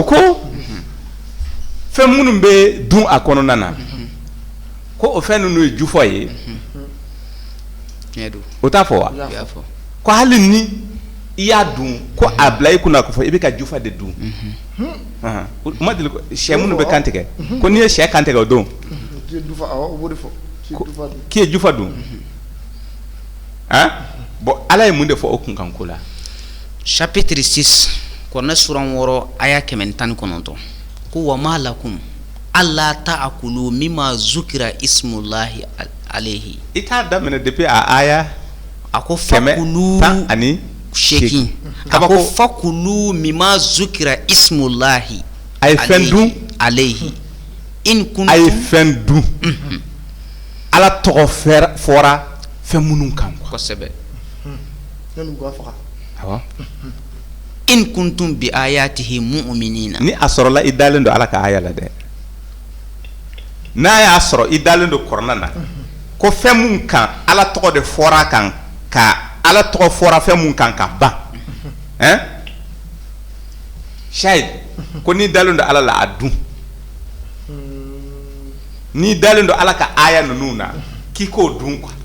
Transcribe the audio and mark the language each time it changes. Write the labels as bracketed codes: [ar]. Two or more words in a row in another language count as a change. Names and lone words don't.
[bm] ko fɛn minnu bɛ dun a kɔnɔna na ko o fɛn ninnu ye jufɔ ye o t'a fɔ wa ko hali ni i y'a dun ko a bila i kunna k'a fɔ i bɛ ka jufa de dun ma deli sɛ minnu bɛ kan tigɛ ko n'i ye sɛ kan tigɛ o don k'i ye jufa dun bon ala ye mun de fɔ o kunkanko la chapitre 6 kɔrɔnɛ sura 6 aya 119 ko [ar] وما لكم ألا تأكلوا مما ذكر اسم الله عليه [bm] i t'a daminɛ depuis a aya a ko fakulu ani shekin a ko [ar] فكلوا مما ذكر اسم الله [bm] a ye fɛn dun [ar] عليه إن كنتم [bm] a ye fɛn dun ala tɔgɔ fɔra fɛn minnu kan kosɛbɛ awɔ [ar] إن كنتم بآياته مؤمنين [bm] ni a sɔrɔla i dalen don ala ka aya la dɛ n'a y'a sɔrɔ i dalen don kɔrɔna na ko fɛn mun kan ala tɔgɔ de fɔra kan ka ala tɔgɔ fɔra fɛn mun kan ka ban shahid ko n'i dalen don ala la a dun n'i dalen don ala ka aya ninnu na k'i k'o dun quoi